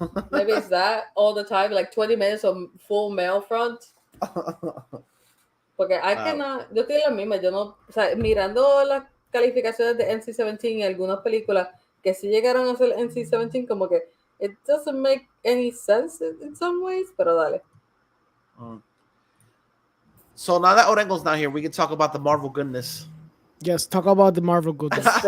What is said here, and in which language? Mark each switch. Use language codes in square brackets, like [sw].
[en] Maybe it's that all the time, like 20 minutes of full male front. [es] Porque yo estoy en la misma, yo no, o sea, mirando las calificaciones de NC-17 y algunas películas que sí llegaron a ser NC-17, como que [en] it doesn't make any sense in some ways, [es] pero dale. [en] So now that Orengo's not here, we can talk about the Marvel goodness. Yes, talk about the Marvel goodness.